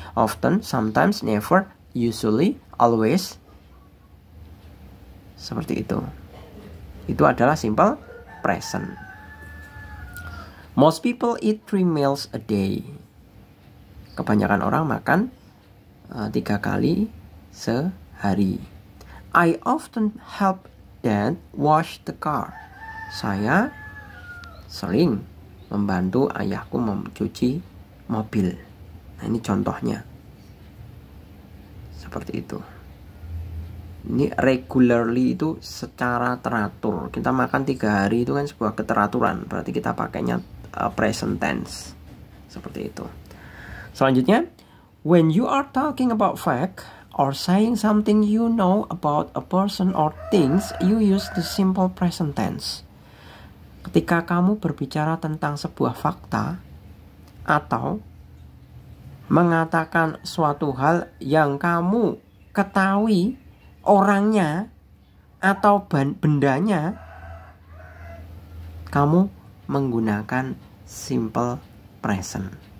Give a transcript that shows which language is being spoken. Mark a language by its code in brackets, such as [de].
[en] Often, sometimes, never, usually, always. [id] Seperti itu. Itu adalah simple present. [en] Most people eat 3 meals a day. [id] Kebanyakan orang makan 3 kali sehari. [en] I often help Dad wash the car. [id] Saya sering membantu ayahku mencuci mobil. Nah, ini contohnya. Seperti itu. Ini regularly itu secara teratur. Kita makan 3 hari itu kan sebuah keteraturan. Berarti kita pakainya present tense. Seperti itu. [en] Selanjutnya, when you are talking about fact or saying something you know about a person or things, you use the simple present tense. [id] Ketika kamu berbicara tentang sebuah fakta atau mengatakan suatu hal yang kamu ketahui orangnya atau bendanya, kamu menggunakan simple present.